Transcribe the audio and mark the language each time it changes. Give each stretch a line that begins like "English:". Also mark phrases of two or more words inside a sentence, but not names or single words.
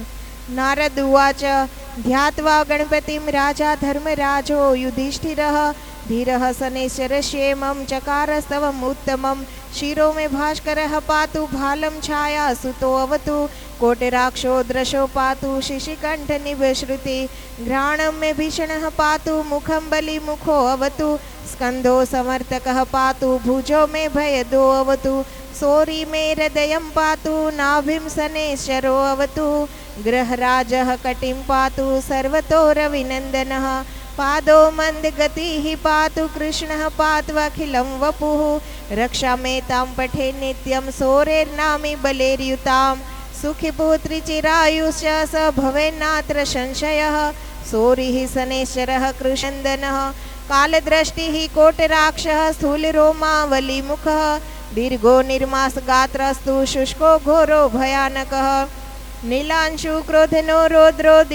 Sanskrit: નારદ ઉવાચ ધ્યાત્વા ગણપતિમ રાજા ધર્મરાજો યુધિષ્ઠિરઃ ધીરઃ શનેશ્વરસ્યેમં ચકારસ્તવમ ઉત્તમમ શિરો મે ભાસ્કરઃ પાતુ ભાલમ છાયા સુતો અવતુ કોટરાક્ષો દ્રશો પાતુ શિશિકંઠ નિભશ્રુતિ ઘ્રાણમ મે ભીષણઃ પાતુ મુખમ બલિ મુખો અવતુ સ્કંધો સમર્તકઃ પાતુ ભુજો મે ભયદો અવતુ सोरी मे हृदयं पातु नाभिं शनेश्वरो अवतु ग्रहराजः कटिं पातु सर्वतो रविनन्दनः पादो मन्दगतिः पातु कृष्णः पात्वाखिलं वपुः रक्षा मे तां पठे नित्यं सोरेर्नामी बलेर्युतां सुखिपुत्री चिरायुश्च स भवेन्नात्र संशयः सोरिः शनेश्वरः कृष्णन्दनः कालदृष्टिः कोटराक्षः स्थूलरोमावलीमुखः दीर्घो निर्मासगात्रस्तु शुष्को घोरो भयानकः नीलांशु क्रोधनो रौद्रो